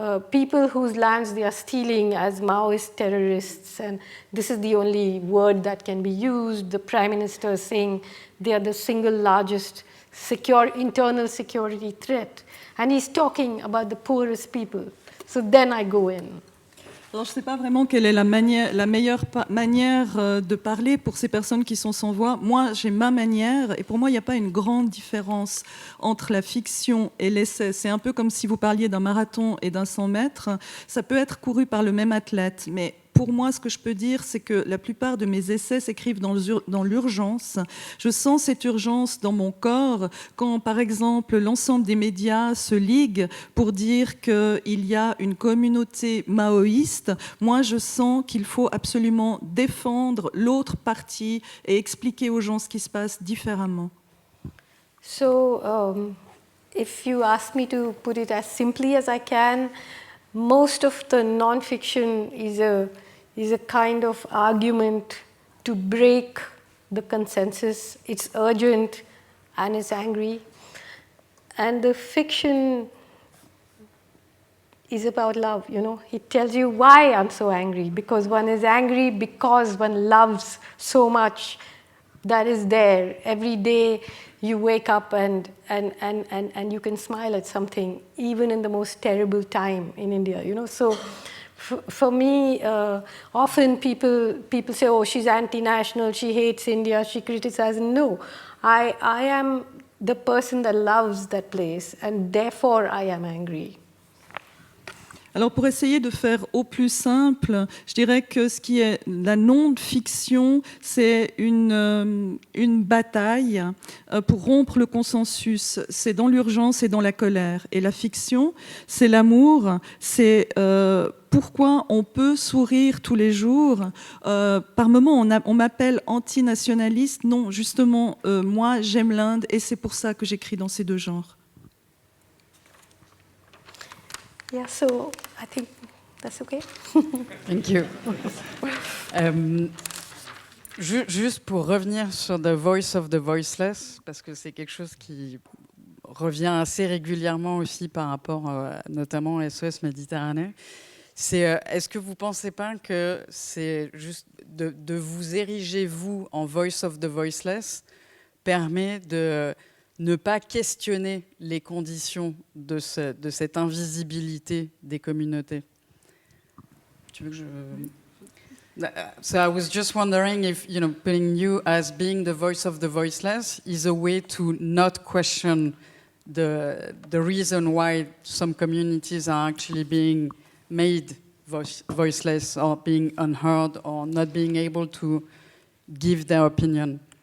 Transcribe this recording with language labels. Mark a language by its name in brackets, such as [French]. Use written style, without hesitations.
[English] people whose lands they are stealing as Maoist terrorists, and this is the only word that can be used. The Prime Minister is saying they are the single largest internal security threat, and he's talking about the poorest people. So then I go in. [French] Alors, je ne sais pas vraiment quelle est la meilleure manière de parler pour ces personnes qui sont sans voix. Moi, j'ai ma manière, et pour moi, il n'y a pas une grande différence entre la fiction et l'essai. C'est un peu comme si vous parliez d'un marathon et d'un 100 mètres. Ça peut être couru par le même athlète, mais pour moi, ce que je peux dire, c'est que la plupart de mes essais s'écrivent dans l'urgence. Je sens cette urgence dans mon corps quand, par exemple, l'ensemble des médias se liguent pour dire qu'il y a une communauté maoïste. Moi, je sens qu'il faut absolument défendre l'autre partie et expliquer aux gens ce qui se passe différemment. [English] So, if you ask me to put it as simply as I can, most of the non-fiction is a kind of argument to break the consensus. It's urgent and it's angry. And the fiction is about love, you know. It tells you why I'm so angry, because one is angry because one loves so much that is there. Every day you wake up and you can smile at something, even in the most terrible time in India, you know. So for me, often people say, oh, she's anti-national, she hates India, she criticizes. No, I am the person that loves that place, and therefore I am angry. [French] Alors pour essayer de faire au plus simple, je dirais que ce qui est la non-fiction, c'est une bataille pour rompre le consensus. C'est dans l'urgence et dans la colère. Et la fiction, c'est l'amour, c'est pourquoi on peut sourire tous les jours. Par moments, on m'appelle antinationaliste. Non, justement, moi, j'aime l'Inde et c'est pour ça que j'écris dans ces deux genres. [English] Yeah, so I think that's okay. Thank you. [French] Juste pour revenir sur [English] The Voice of the Voiceless, [French] parce que c'est quelque chose qui revient assez régulièrement aussi par rapport notamment à SOS Méditerranée, c'est est-ce que vous ne pensez pas que c'est juste de vous ériger, vous, en [English] Voice of the Voiceless, [French] permet de ne pas questionner les conditions de cette invisibilité des communautés? Tu veux que je... [English] So I was just wondering if, you know, putting you as being the voice of the voiceless is a way to not question the reason why some communities are actually being made voiceless or being unheard or not being able to give their opinion.